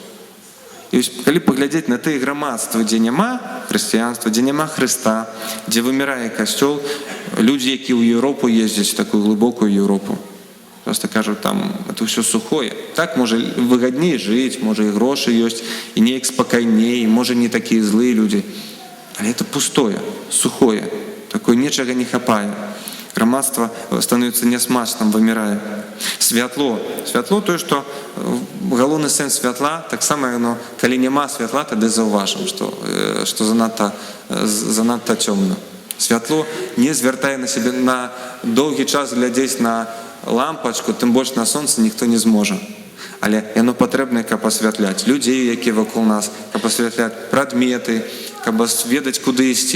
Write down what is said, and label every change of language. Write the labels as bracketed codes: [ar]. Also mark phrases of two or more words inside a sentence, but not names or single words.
[uk] І коли поглядіти на те громадство, де нема християнства, де нема Христа, де вимирає костюл, люди, які в Європу їздять, в таку глибоку Європу, просто кажуть, там, це все сухое. Так, може, вигідніше жити, може, і гроші є, і ніяк спокійніше, може, не такі злі люди. Але це [ru] пустое, сухое, такое [uk] нічого не хапає. [ru] Громадство становится несмачным, вымирая. [be] Святло. [uk] Святло [ru] то, что [uk] головний сенс святла, так само, но коли нема святла, тоді зауважимо, що занадто темно. Святло не звертає на себе на довгий час глядеть на лампочку, тим більше на сонце ніхто не зможе. Але воно потрібно, як посвятляти людей, які навколо нас, як посвятляти предмети, як ведати, куди йти.